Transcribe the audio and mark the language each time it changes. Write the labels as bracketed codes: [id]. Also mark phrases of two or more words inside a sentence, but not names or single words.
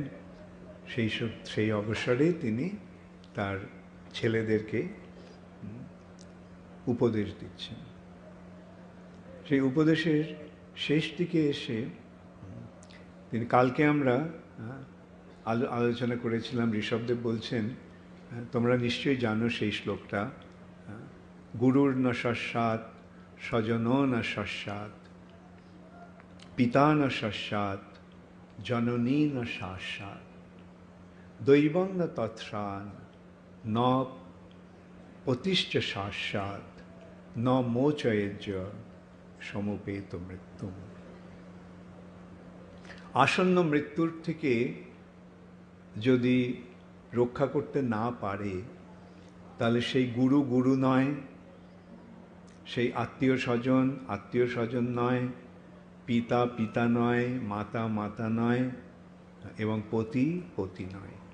[bn] সেই অবসরে তিনি তার ছেলেদেরকে উপদেশ দিচ্ছেন। সেই উপদেশের শেষ দিকে এসে কালকে আমরা আলোচনা করেছিলাম, ঋষভদেব বলছেন, তোমরা নিশ্চয়ই জানো সেই শ্লোকটা, [sa] গুরুর ন সস্যাৎ স্বজনো ন সস্যাৎ পিতা ন সস্যাৎ জননী ন শাস্যাৎ দৈবং ন তৎসান ন পতিশ্চ শাস্যাৎ ন মোচয়েজ্য সমুপেত মৃত্যুম। [bn] আসন্ন মৃত্যুর থেকে যদি রক্ষা করতে না পারে, তাহলে সেই গুরু গুরু নয়, সেই আত্মীয় স্বজন নয়, পিতা পিতা নয়, মাতা মাতা নয়, এবং পতি পতি নয়,